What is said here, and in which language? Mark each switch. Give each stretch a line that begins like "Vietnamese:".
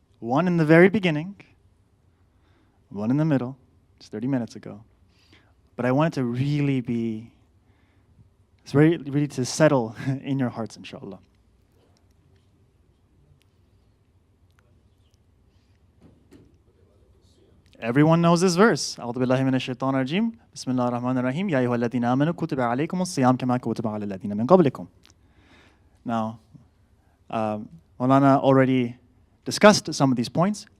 English: One in the very beginning, one in the middle, just 30 minutes ago. But I want it to really to settle in your hearts, inshallah. Everyone knows this verse.
Arabic: أعوذ بالله من الشيطان الرجيم. بسم الله الرحمن الرحيم. يا أيها الذين آمنوا كتب عليكم الصيام كما كتب على الذين من قبلكم.
English: Now, Maulana already discussed some of these points.